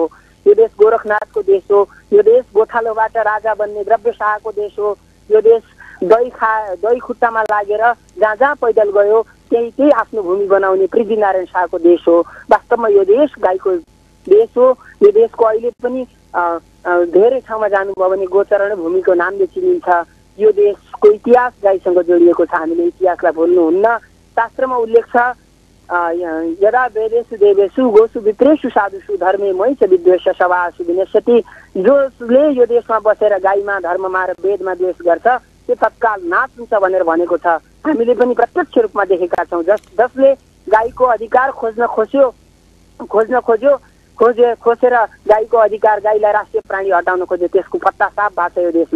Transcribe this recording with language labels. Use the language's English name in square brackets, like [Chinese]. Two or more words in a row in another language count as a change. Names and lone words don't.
[Nepali] यो देश गोरखनाथको देश हो, यो देश गोठालोबाट राजा बन्ने द्रव्यशाहको देश हो, यो देश दही खुट्टामा लागेर जहाँ जहाँ पैदल गयो त्यही आफ्नो भूमि बनाउने पृथ्वीनारायण शाहको देश हो। वास्तवमा यो देश गाईको देश हो। यो देशको अहिले पनि धेरै ठाउँमा जानुभयो भने गोचरण भूमिको नामले चिनिन्छ। यो देशको इतिहास गाईसँग जोडिएको छ, हामीले इतिहासलाई भुल्नुहुन्न। शास्त्रमा उल्लेख छ, [Sanskrit] यदा वेदेषु देवेषु गोसु विप्रेषु साधुषु धर्मे मयि च विद्वेष सभासु विनश्यति। [Nepali] जसले यो देशमा बसेर गाईमा धर्ममा र वेदमा द्वेष गर्छ त्यो तत्काल नाश हुन्छ भनेर भनेको छ। हामीले पनि प्रत्यक्ष रूपमा देखेका छौँ। जसले गाईको अधिकार खोजेर गाईको अधिकार, गाईलाई राष्ट्रिय प्राणी हटाउन खोज्यो, त्यसको पत्ता साफ भएको छ यो देशमा।